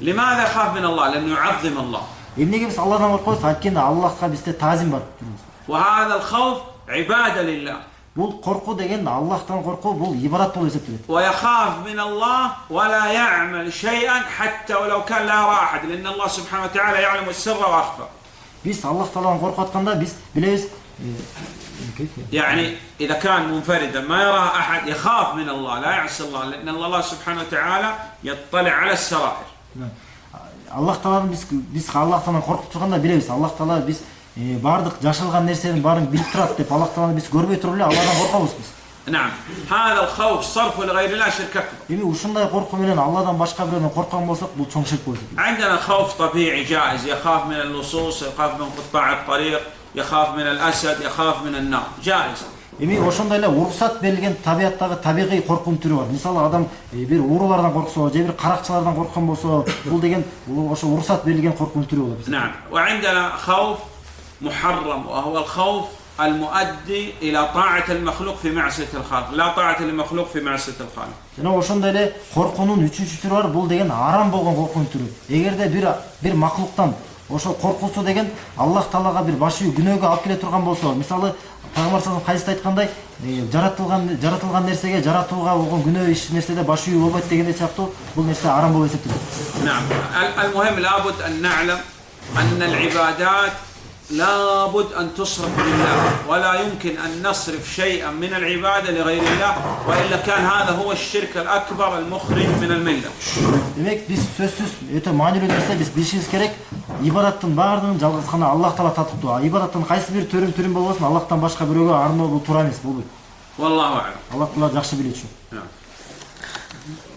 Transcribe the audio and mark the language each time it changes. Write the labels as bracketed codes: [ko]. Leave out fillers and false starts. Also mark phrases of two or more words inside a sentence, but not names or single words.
[ar] لماذا يخاف من الله؟ لأنه يعظم الله. [ky] Эмнеге биз Алладан коркойбуз? Анткени Аллахка бизде таазим бар. [ar] وهذا الخوف عبادة لله. [ky] Бул корку деген Аллахтан коркуу, бул ибадат болуп эсептелет. [ar] ويخاف من الله ولا يعمل شيئا حتى ولو كان لا يرى أحد، لأن الله سبحانه وتعالى يعلم السر وأخفى. [ky] Биз Аллах Тааладан коркуп атканда биз билебиз. [ar] يعني إذا كان منفردا ما يراه أحد يخاف من الله لا يعصي الله، لأن الله سبحانه وتعالى يطلع على السرائر. [ky] Аллах Тааланы биз Аллахтан коркуп турганда билебиз. Аллах Таала биз бардык жашылган нерсенин баарын билип турат деп Аллах Тааланы биз көрбөй туруп эле Алладан коркобуз биз. [ar] نعم. هذا الخوف صرفه لغير الله شرك أكبر. [ky] Эми ушундай корку менен Алладан башка бирөөнөн корккон болсок, бул чоң ширк болот. [ar] عندنا خوف طبيعي جائز، يخاف من اللصوص، يخاف من قطاع الطريق، يخاف من الأسد، يخاف من النار، جائز. [ky] Эми ошондой эле уруксат берилген табияттагы табигый коркунун түрү бар. Мисалы, адам бир уурулардан корксо, же бир каракчылардан корккон болсо, бул деген ошо уруксат берилген коркунун түрү болот. [ar] نعم. وعندنا خوف محرم وهو الخوف المؤدي إلى طاعة المخلوق في معصية الخالق، لا طاعة للمخلوق في معصية الخالق. [ky] Жана ошондой эле коркунун үчүнчү түрү бар, бул деген арам болгон коркунун түрү. Эгерде бир макулуктан ошол коркусу деген Аллах Таалага бир баш үй күнөөгө алып келе турган болсо, мисалы, Пайгамбар [ar] صلى الله عليه وسلم [ky] айткандай, жаратылган нерсеге, жаратууга болгон күнөө иш нерседе баш үй болбойт дегенде сыяктуу, бул нерсе арам болуп эсептелет. [ar] نعم. المهم لابد أن نعلم أن العبادات لابد أن تصرف لله، ولا يمكن أن نصرف شيئا من العبادة لغير الله، وإلا كان هذا هو الشرك الأكبر المخرج من الملة. [ky] Демек, биз сөзсүз өтө маанилүү нерсе, биз билишибиз керек. Ибадаттын баардыгын жалгыз гана Аллах Таала татыктуу. Ибадаттын кайсы бир түрүн болбосун, Аллахтан башка бирөөгө арноо бул туура эмес, болбойт. [ar] والله أعلم. [ky] Аллах Таала жакшы билет ушу.